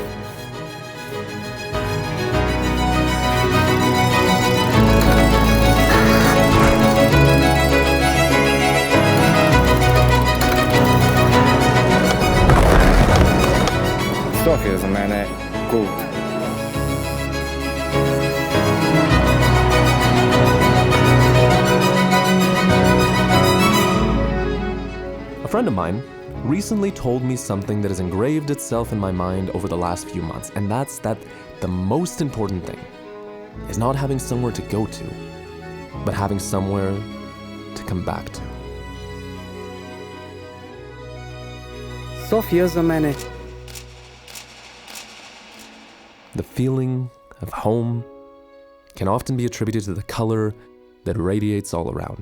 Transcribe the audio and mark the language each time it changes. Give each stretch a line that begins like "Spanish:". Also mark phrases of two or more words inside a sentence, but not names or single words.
Bulgarian: София за мен е култ.
English: A friend of mine recently told me something that has engraved itself in my mind over the last few months, and that's that the most important thing is not having somewhere to go to, but having somewhere to come back to.
Bulgarian: София за мен е
English: The feeling of home can often be attributed to the color that radiates all around.